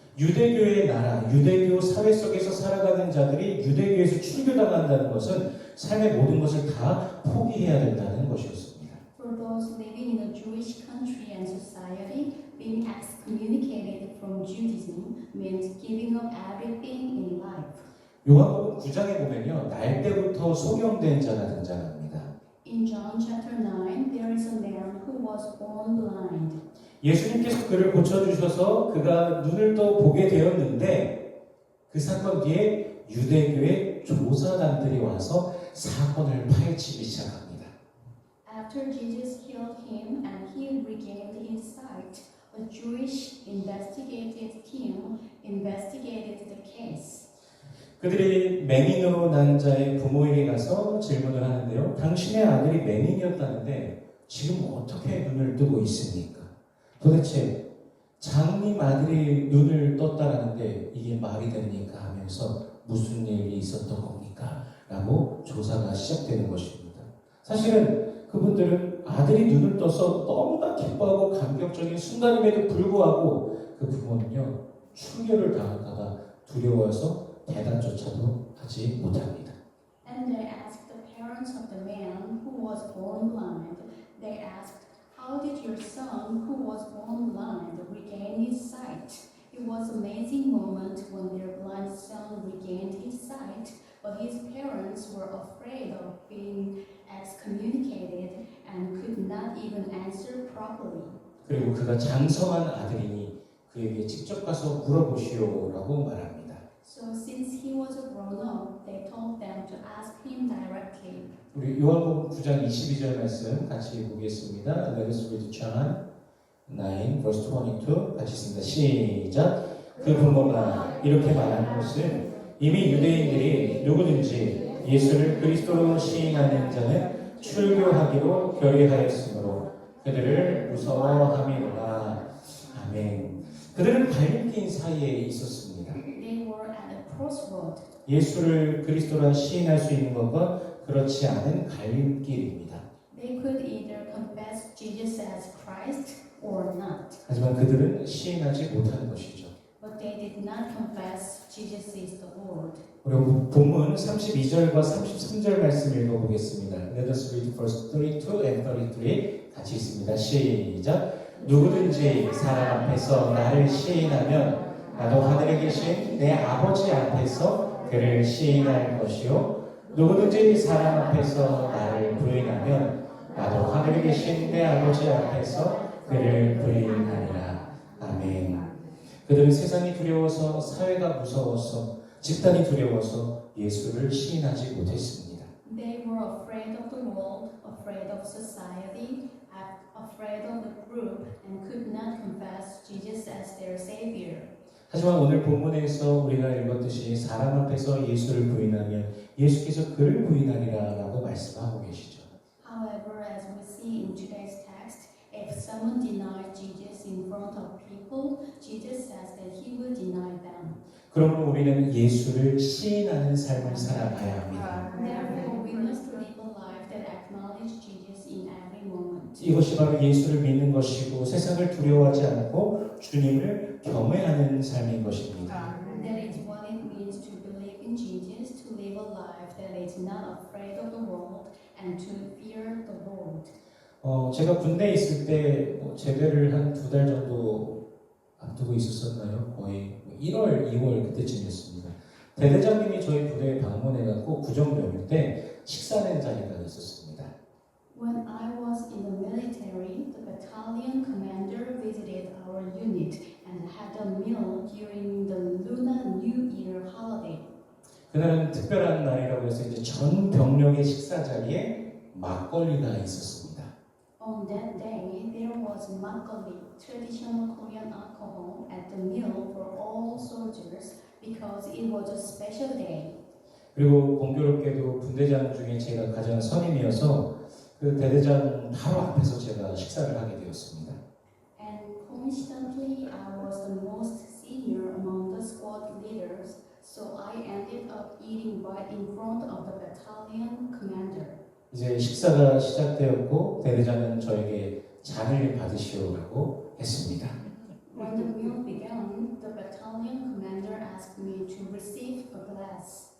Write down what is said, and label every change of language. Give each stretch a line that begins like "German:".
Korean: 유대교의 나라, 유대교 사회 속에서 살아가는 자들이 유대교에서 출교당한다는 것은 삶의 모든 것을 다 포기해야 된다는 것이었습니다.
English: For those living in a Jewish country and society, being excommunicated from Judaism meant giving up everything in life.
Korean: 요한복음 9장에 보면요, 날 때부터 소경된 자가 등장합니다.
English: In John chapter 9, there is a man who was born blind.
Korean: 예수님께서 그를 고쳐주셔서 그가 눈을 또 보게 되었는데 그 사건 뒤에 유대교의 조사단들이 와서 사건을 파헤치기 시작합니다.
English: After Jesus healed him and he regained his sight, a Jewish investigative team investigated the case.
Korean: 그들이 맹인으로 난 자의 부모에게 가서 질문을 하는데요. 당신의 아들이 맹인이었다는데 지금 어떻게 눈을 뜨고 있습니까? 도대체 장님 아들이 눈을 떴다라는데 이게 말이 됩니까? 하면서 무슨 일이 있었던 겁니까? 라고 조사가 시작되는 것입니다. 사실은 그분들은 아들이 눈을 떠서 너무나 기뻐하고 감격적인 순간임에도 불구하고 그 부모는요, 출교를 당할까봐 두려워서 대답조차도 하지 못합니다.
English: And they asked the parents of the man who was born blind. They asked, "How did your son who was born blind regain his sight?" It was an amazing moment when their blind son regained his sight, but his parents were afraid of being excommunicated and could not even answer properly.
Korean: 그리고 그가 장성한 아들이니 그에게 직접 가서 물어보시오라고 말합니다.
English: So since he was a grown-up, they told them to ask him directly.
Korean: 우리 요한복음 9장 22절 말씀 같이 보겠습니다.
English: Let us read John 9 verse 22
Korean: 같이 읽습니다. 시작. 그 부모가 이렇게 말한 것은 이미 유대인들이 누구든지 예수를 그리스도로 시인하는 자는 출교하기로 결의하였으므로 그들을 무서워함이로다. 아멘. 그들은 갈림길 사이에 있었습니다.
English: They were at a crossroad.
Korean: 예수를 그리스도라 시인할 수 있는 것과 그렇지 않은 갈림길입니다.
English: They could either confess Jesus as Christ or not,
Korean: 하지만 그들은 시인하지 못하는 것이죠.
English: but they did not confess Jesus is the Lord.
Korean: 우리 본문 32절과 33절 말씀 읽어보겠습니다.
English: Let us read verse 32 and 33
Korean: 같이 있습니다. 시작. 누구든지 사람 앞에서 나를 시인하면 나도 하늘에 계신 내 아버지 앞에서 그를 시인할 것이요 누구든지 사람 앞에서 나를 부인하면 나도 하늘에 계신 내 아버지 앞에서 그를 부인하리라. 아멘. 그들은 세상이 두려워서 사회가 무서워서 집단이 두려워서 예수를 시인하지 못했습니다.
English: They were afraid of the world, afraid of society, afraid of the group, and could not confess Jesus as their Savior.
Korean: 하지만 오늘 본문에서 우리가 읽었듯이 사람 앞에서 예수를 부인하면 예수께서 그를 부인하리라 라고 말씀하고 계시죠.
English: However, as we see in today's text, if someone denies Jesus in front of people, Jesus says that he will deny them.
Korean: 그러므로 우리는 예수를 시인하는 삶을 살아가야 합니다.
English: Therefore, we must live a life that acknowledges Jesus in every moment.
Korean: 이것이 바로 예수를 믿는 것이고 세상을 두려워하지 않고 주님을 경외하는 삶인 것입니다.
English: That is what it means to believe in Jesus, to live a life that is not afraid of the world and to fear the Lord.
Korean: 제가 군대에 있을 때 제대를 한 2달 정도 앞두고 있었었나요? 거의 1월, 2월 그때쯤이었습니다. 대대장님이 저희 부대에 방문해갖고 구정병일 때 식사하는 자리가 있었습니다.
English: When I was in the military, the battalion commander visited our unit and had a meal during the Lunar New Year holiday.
Korean: 그날은 특별한 날이라고 해서 이제 전 병력의 식사 자리에 막걸리가 있었습니다.
English: On that day, there was makgeolli, traditional Korean alcohol, at the meal for all soldiers because it was a special day.
Korean: 그리고 공교롭게도 분대장 중에 제가 가장 선임이어서 그 대대장 바로 앞에서 제가 식사를 하게 되었습니다.
English: And coincidentally, I was the most senior among the squad leaders, so I ended up eating right in front of the battalion commander.
Korean: 이제 식사가 시작되었고 대대장은 저에게 잔을 받으시오라고 했습니다.
English: When the meal began, the battalion commander asked me to receive a glass.